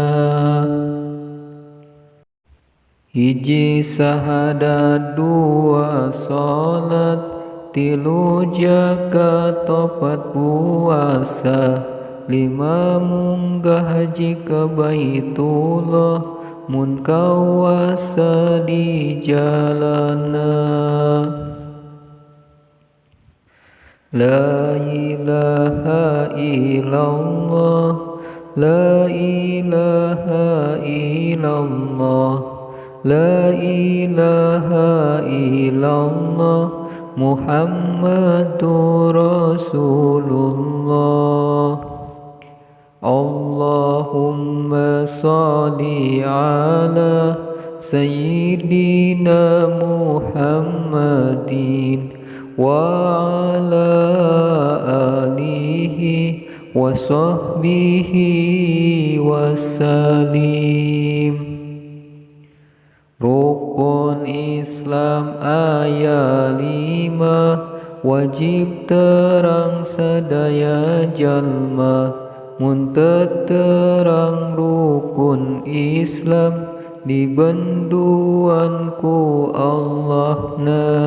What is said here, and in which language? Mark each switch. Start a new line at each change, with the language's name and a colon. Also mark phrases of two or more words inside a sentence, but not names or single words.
Sundanese: Hiji sahadat, dua salat, tilu zakat, opat puasa, lima munggah haji ka Baitullah, mun kawasa di jalana.
Arabic: لا إله إلا الله، لا إله إلا الله، لا إله إلا الله، محمد رسول الله. اللهم صل على سيدنا محمد وعلى آله وصحبه وسلم.
Sundanese: Rukun Islam ayat 5, wajib terang sadaya jalma, mun teu terang rukun Islam dibenduan ku Allahna.